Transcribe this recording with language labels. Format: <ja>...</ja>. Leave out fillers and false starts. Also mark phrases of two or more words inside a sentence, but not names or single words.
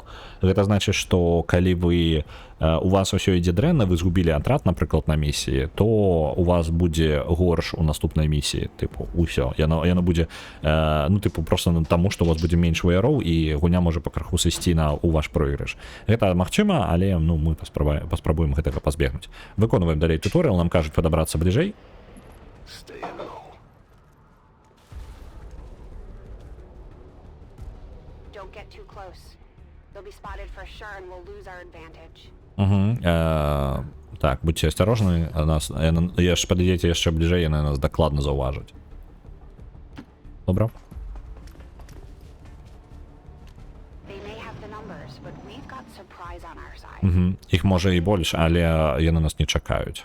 <be>Гэта значыць, што калі вы у вас усё ідзе дрэнна, вы згубілі атрад, напрыклад, на місіі, то у вас будзе горш у наступнай місіі, тыпу, усё. Яно будзе, просто таму, што у вас будзе менш ваяроў, і гульня можа пакрыху сысці у ваш пройгрыш. Гэта магчыма, але мы паспрабуем гэтага пазбегнуць. Выконваем далей туторыял, нам кажуць падабрацца бліжэй.</be> <en>Don't get too close. They'll be spotted for sure and we'll lose our advantage.</en> <be>Так, будьце асцярожны, падыдзеце яшчэ бліжэй, яны нас дакладна заўважаць. Добра? Іх можа і больш, але яны нас не чакаюць.</be>